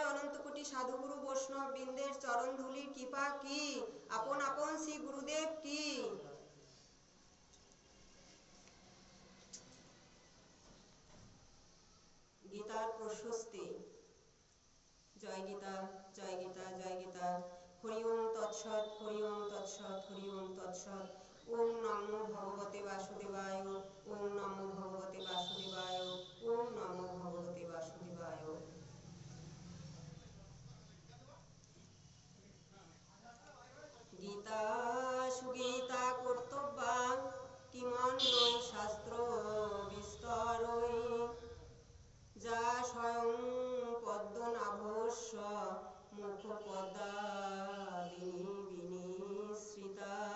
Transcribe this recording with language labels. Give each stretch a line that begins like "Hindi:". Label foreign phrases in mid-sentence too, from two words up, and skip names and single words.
Bangla: অনন্ত কোটি সাধুগুরু বৈষ্ণব বৃন্দের চরণ ধুলির কৃপা কি, আপন আপন শ্রী গুরুদেব কি। গীতার প্রশস্তি। জয় গীতা জয় গীতা জয় গীতা।
Sanskrit: হরি ওম তৎসৎ হরি ওম তৎসৎ হরি ওম তৎসৎ। ওম নমো ভগবতে বাসুদেবায়, ওম নমো ভগবতে বাসুদেবায়, ওম নমো ভগবতে বাসুদেবায়। গীতা সুগীতা কর্তব্যা কিমন্বয় শাস্ত্র বিস্তরৈ। যা স্বয়ং পদ্মনাভস্য মুখপদ্মাদিনী বিনিসৃতা।